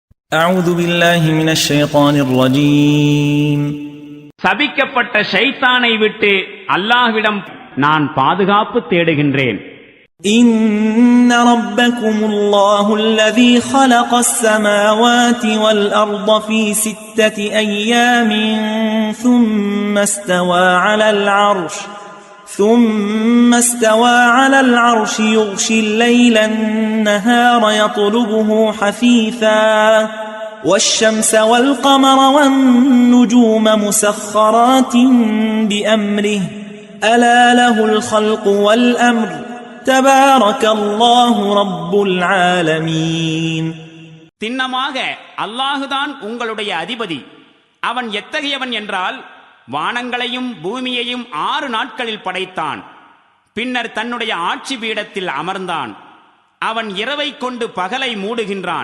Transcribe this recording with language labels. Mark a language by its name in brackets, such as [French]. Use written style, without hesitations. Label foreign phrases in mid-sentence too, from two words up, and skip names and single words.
[Arabic] أعوذ بالله من الشيطان الرجيم. [Tamil] சபிக்கப்பட்ட ஷைத்தானை விட்டு அல்லாஹ்விடம் நான் பாதுகாப்பு தேடுகின்றேன். [Arabic] إن ربكم الله الذي خلق السماوات والأرض في 6 أيام ثم استوى على العرش يغشي الليل النهار يطلبه حثيثا والشمس والقمر والنجوم مسخرات بأمره ألا له الخلق والأمر تبارك الله رب العالمين. [Tamil] திண்ணமாக அல்லாஹுதான் உங்களுடைய அதிபதி. அவன் எத்தகையவன் என்றால் வானங்களையும் பூமியையும் 6 நாட்களில் படைத்தான். பின்னர் தன்னுடைய ஆட்சி பீடத்தில் அமர்ந்தான். அவன் இரவை கொண்டு பகலை மூடுகின்றான்.